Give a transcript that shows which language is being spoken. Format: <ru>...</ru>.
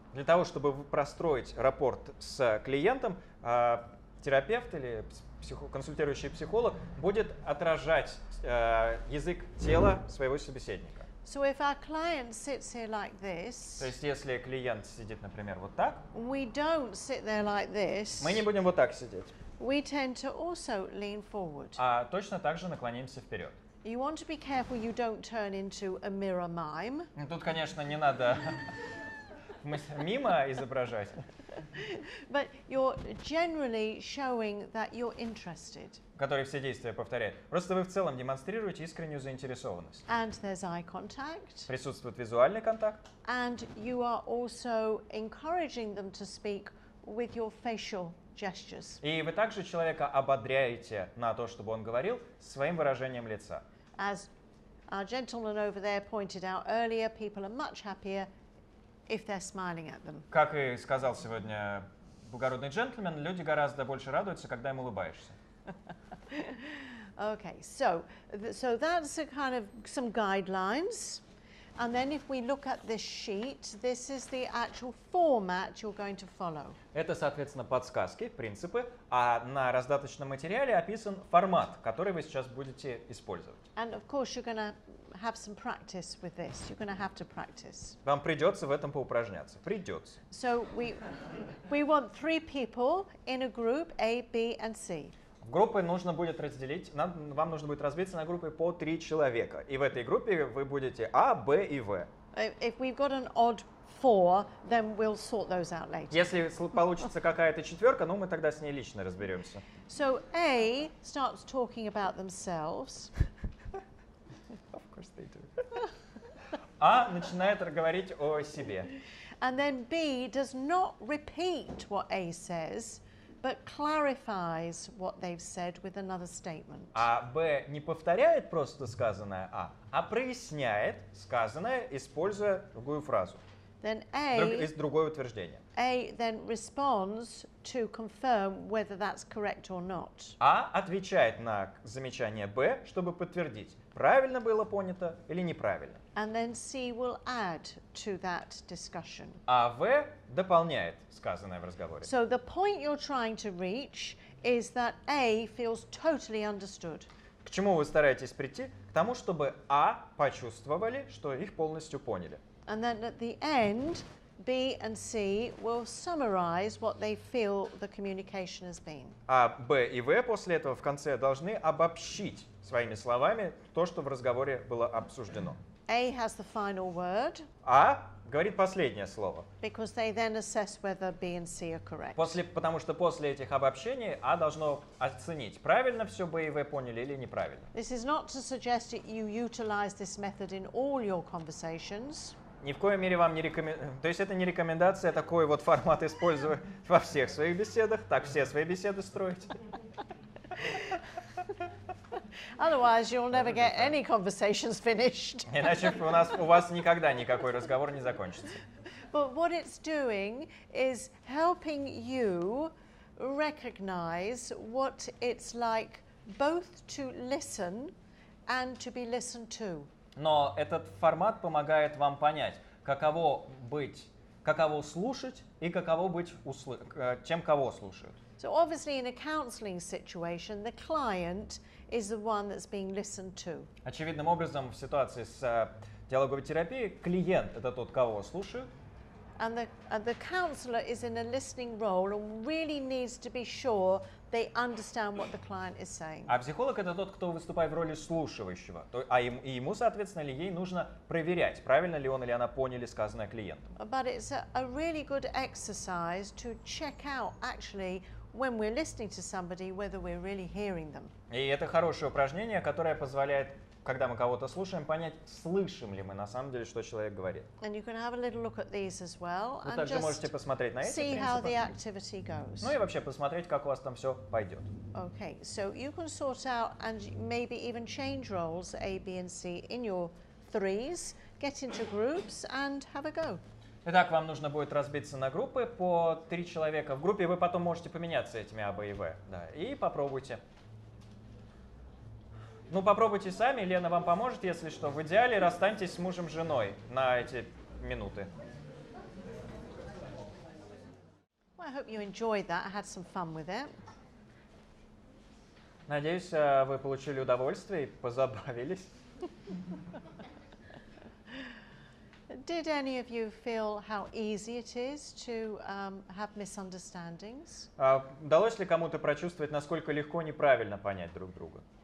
<ru>Для того, чтобы простроить рапорт с клиентом, терапевт или консультирующий психолог будет отражать язык тела своего собеседника.</ru> <en>So if our client sits here like this,</en> <ru>то есть если клиент сидит, например, вот так,</ru> <en>we don't sit there like this.</en> <ru>Мы не будем вот так сидеть.</ru> <en>We tend to also lean forward.</en> <ru>А точно так же наклонимся вперед.</ru> <en>You want to be careful you don't turn into a mirror mime.</en> <ru>Тут, конечно, не надо мимо изображать.</ru> <en>But you're generally showing that you're interested.</en> <ru>Который все действия повторяет. Просто вы в целом демонстрируете искреннюю заинтересованность.</ru> <en>And there's eye contact.</en> <ru>Присутствует визуальный контакт.</ru> <en>And you are also encouraging them to speak with your facial gestures.</en> <ru>И вы также человека ободряете на то, чтобы он говорил своим выражением лица.</ru> <en>As our gentleman over there pointed out earlier, people are much happier if they're smiling at them.</en> <ru>Как и сказал сегодня благородный джентльмен, люди гораздо больше радуются, когда им улыбаешься.</ru> <en>Okay, so that's a kind of some guidelines. And then if we look at this sheet, this is the actual format you're going to follow.</en> <ru>Это, соответственно, подсказки, принципы, а на раздаточном материале описан формат, который вы сейчас будете использовать.</ru> <en>And of course you're going to have some practice with this. You're going to have to practice.</en> <ru>Вам придется в этом поупражняться. Придется.</ru> <en>So we want 3 people in a group, A, B, and C.</en> <ru>Группы нужно будет разделить, вам нужно будет разбиться на группы по 3 человека. И в этой группе вы будете А, Б и В.</ru> <en>If we've got an odd 4, then we'll sort those out later.</en> <ru>Если получится какая-то четверка, мы тогда с ней лично разберемся.</ru> <en>So A starts talking about themselves. Of course they do.</en> <ru>А начинает говорить о себе.</ru> <en>And then B does not repeat what A says, but clarifies what they've said with another statement.</en> <ru>А Б не повторяет просто сказанное а проясняет сказанное, используя другую фразу.</ru> <en>Then</en> <ru>другое утверждение.</ru> <en>A then responds to confirm whether that's correct or not.</en> <ru>А отвечает на замечание Б, чтобы подтвердить, правильно было понято или неправильно.</ru> <en>And then C will add to that discussion.</en> <ru>А В дополняет сказанное в разговоре.</ru> <en>So the point you're trying to reach is that A feels totally understood.</en> <ru>К чему вы стараетесь прийти? К тому, чтобы А почувствовали, что их полностью поняли.</ru> <en>And then at the end, B and C will summarize what they feel the communication has been.</en> <ru>А Б и В после этого в конце должны обобщить своими словами то, что в разговоре было обсуждено.</ru> <en>A has the final word.</en> <ru>А говорит последнее слово.</ru> <en>Because they then assess whether B and C are correct.</en> <ru>Потому что после этих обобщений А должно оценить, правильно все Б и В поняли или неправильно.</ru> <en>This is not to suggest that you utilize this method in all your conversations.</en> <ru>Ни в коей мере вам не рекомендую. То есть это не рекомендация такой вот формат использовать во всех своих беседах. Так все свои беседы строить.</ru> <en>Otherwise, you'll never get any conversations finished.</en> <ru>Иначе у вас никогда никакой разговор не закончится.</ru> <en>But what it's doing is helping you recognize what it's like both to listen and to be listened to.</en> <ru>Но этот формат помогает вам понять, каково слушать и каково быть тем, кого слушают.</ru> <en>So obviously in a counseling situation, the client is the one that's being listened to.</en> <ru>Очевидным образом, в ситуации с диалоговой терапией, клиент – это тот, кого слушают.</ru> <en>And the counsellor is in a listening role and really needs to be sure they understand what the client is saying.</en> <ru>А психолог – это тот, кто выступает в роли слушающего. И ему, соответственно, или ей нужно проверять, правильно ли он или она поняли сказанное клиентом.</ru> <en>But it's a really good exercise to check out actually when we're listening to somebody whether we're really hearing them.</en> <ru>И это хорошее упражнение, которое позволяет, когда мы кого-то слушаем, понять, слышим ли мы на самом деле, что человек говорит.</ru> <en>And you can have a little look at these as well</en> <ru>Вы</ru> <en>and</en> <ru>также</ru> <en>just</en> <ru>можете посмотреть на эти</ru> <en>see how the</en> <ru>принципы.</ru> <en>activity goes.</en> <ru>Ну и вообще посмотреть, как у вас там все пойдет.</ru> <en>Okay, so you can sort out and maybe even change roles A, B and C in your threes, get into groups and have a go.</en> <ru>Итак, вам нужно будет разбиться на группы по 3 человека. В группе вы потом можете поменяться этими А, Б и В. Да, и попробуйте. Ну, попробуйте сами, Лена вам поможет, если что. В идеале расстаньтесь с мужем, женой на эти минуты.</ru> <en>Well, I hope you enjoyed that. I had some fun with it.</en> <ru>Надеюсь, вы получили удовольствие и позабавились.</ru> <en>Did any of you feel how easy it is to have misunderstandings?</en> <ru>Удалось ли кому-то прочувствовать, насколько легко неправильно понять друг друга?</ru>